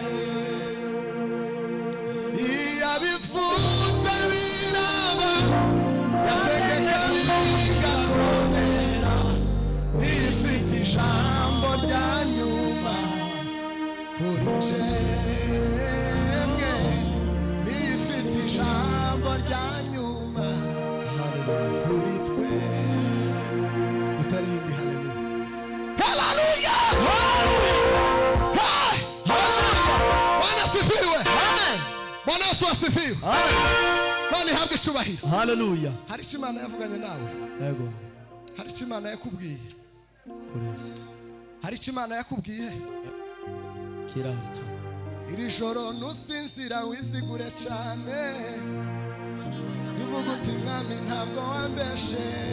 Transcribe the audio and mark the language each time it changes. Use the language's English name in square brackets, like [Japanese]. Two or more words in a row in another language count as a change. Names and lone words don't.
[Kinyarwanda] Iyabivuze biraba, yategeka bigakomera, nifite ijambo rya nyuma kuri njemwe. Nifite ijambo rya nyuma kuri twe. Utarindi haleluya. [Swahili] Bwana asifiwe. Amen. Bwana Yesu asifiwe. Amen. [Kinyarwanda] Bwana ihabwe icyubahiro. Haleluya. Hari icyo Imana yavuganye nawe. Yego. Hari icyo Imana yakubwiye. Kuri Yesu. Hari icyo Imana yakubwiye. Kirahita. Iri joro nusinzira wisigure cyane, uvuga uti Mwami ntabwo wambeshe.